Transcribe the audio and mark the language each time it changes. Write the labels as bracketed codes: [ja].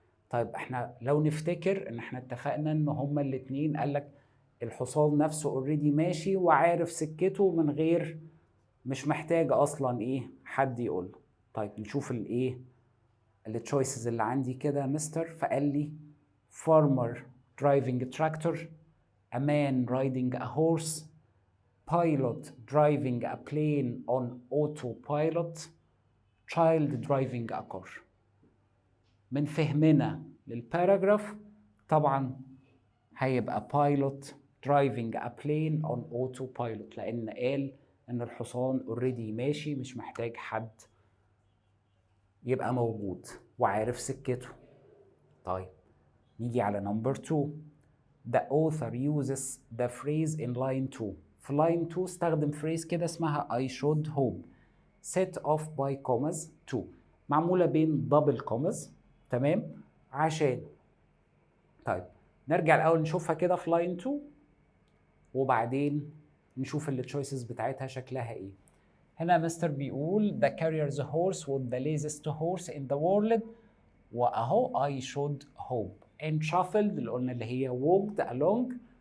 [ar] طيب احنا لو نفتكر ان احنا اتفقنا ان هما الاتنين قالك الحصان نفسه اوريدي ماشي وعارف سكته من غير، مش محتاج اصلا ايه حد يقول. طيب نشوف الايه التشويسز اللي عندي كده يا مستر. فقال لي [en] farmer driving a tractor, a man riding a horse, pilot driving a plane on autopilot, child driving a car. [ar] من فهمنا للباراجراف طبعا هيبقى [en] pilot driving a plane on autopilot، [ar] لأن قال إن الحصان اوريدي ماشي مش محتاج حد يبقى موجود وعارف سكته. طيب نيجي على نمبر 2. [en] The author uses the phrase in line 2. [ar] في [en] line 2 [ar] استخدم [en] phrase [ar] كده اسمها [en] I should hope set off by commas 2، [ar] معمولة بين [en] double commas. [ar] تمام. عشان طيب نرجع الأول نشوفها كده في line 2 وبعدين نشوف ال choices بتاعتها شكلها ايه. هنا مستر بيقول [en] the carrier's horse was the laziest horse in the world، [ar] واهو [en] I should hope and shuffled [ar] اللي قلنا اللي هي [en] walked along.